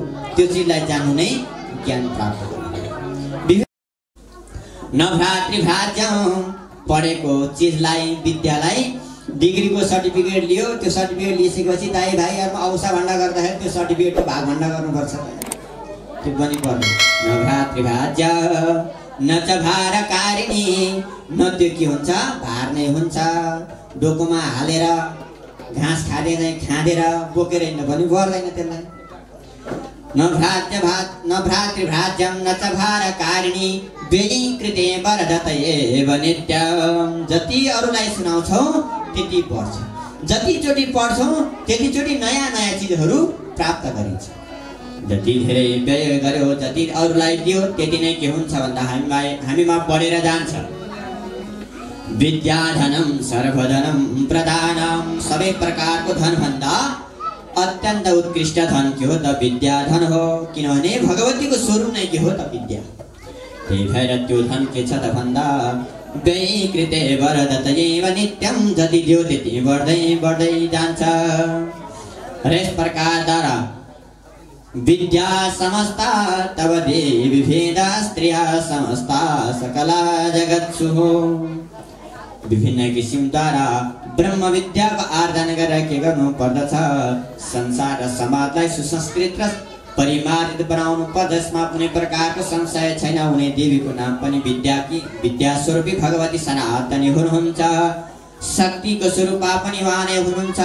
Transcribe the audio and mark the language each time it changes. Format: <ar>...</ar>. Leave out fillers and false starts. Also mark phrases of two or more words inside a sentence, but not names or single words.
<ne>त्यो चिजलाई जान्नु नै ज्ञान प्राप्त गर्नु। नभ्रातृभाज्यं पढेको चिजलाई, विद्यालाई, डिग्रीको सर्टिफिकेट लियो, त्यो सर्टिफिकेट लिइसकेपछि दाइ भाइहरूमा औसा भण्डा गर्दाखेरि त्यो सर्टिफिकेटको भाग भण्डा गर्नुपर्छ, त्यो पनि पर्दैन।</ne> <sa>नभ्रातृभाज्य न च भारकारिणी,</sa> <ne>न त्यो के हुन्छ भार नै हुन्छ। डोकोमा हालेर घाँस खाँदेर बोकेर हिँड्नु पनि पर्दैन त्यसलाई।</ne> <sa>नभ्रातृभाज्यं न च भारकारिणी व्ययीकृते वरदतयेव नित्यं।</sa> <ne>जति अरूलाई सुनाउँछौ त्यति पढ्छ, जतिचोटि पढ्छौ त्यतिचोटि नयाँ नयाँ चिजहरू प्राप्त गरिन्छ। जति धेरै व्यय गर्यो, जति अरूलाई दियो त्यति नै के हुन्छ भन्दा हामीमा बढेर जान्छ।</ne> <sa>विद्याधनं सर्वधनं प्रदानं,</sa> <ne>सबै प्रकारको धन भन्दा अत्यन्त उत्कृष्ट धन के हो त विद्याधन हो। किनभने भगवतीको स्वरूप नै के हो त विद्या। त्यही भएर त्यो धन के छ त भन्दा</ne> <sa>व्ययीकृते वरदतयेव नित्यं,</sa> <ne>जति दियो त्यति बढ्दै बढ्दै जान्छ। र यस प्रकारद्वारा</ne> <sa>विद्या समस्ता तव देवी भेदा स्त्रिया समस्ता सकला जगत्सु।</sa> <ne>विभिन्न किसिमद्वारा ब्रह्म विद्याको आर्जन गरेर के गर्नु पर्दछ, संसार र समाजलाई सुसंस्कृत र परिमार्जित बनाउनु पर्छ। जसमा कुनै प्रकारको संशय छैन। उनी देवीको नाम पनि विद्या स्वरूपी भगवती सनातनी हुनुहुन्छ। शक्तिको स्वरूपा पनि उहाँ नै हुनुहुन्छ।</ne>